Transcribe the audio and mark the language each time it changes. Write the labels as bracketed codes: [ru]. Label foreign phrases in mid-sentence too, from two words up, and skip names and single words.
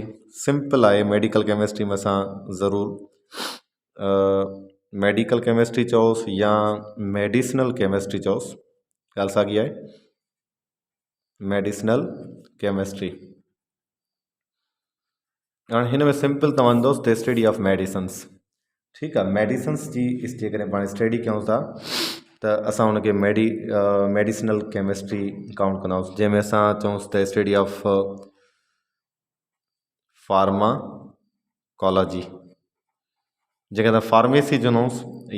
[sd] सिंपल आहे, [en] medical chemistry [sd] में असां ज़रूरु [en] medical chemistry [sd] चओसि या [en] medicinal chemistry [sd] चओसि, ॻाल्हि साॻी आहे। [en] medicinal chemistry [sd] हाणे हिन में सिंपल तव्हां ईंदोसि [en] the study of medicines. [sd] ठीकु आहे, मेडिसन्स जी जेकॾहिं पाण स्टडी कयूं था त असां हुनखे [en] medicinal chemistry count [sd] कंदासीं, जंहिंमें असां चऊंसि त [en] study of pharmacology, [sd] जंहिंखे असां फार्मेसी चवंदासीं।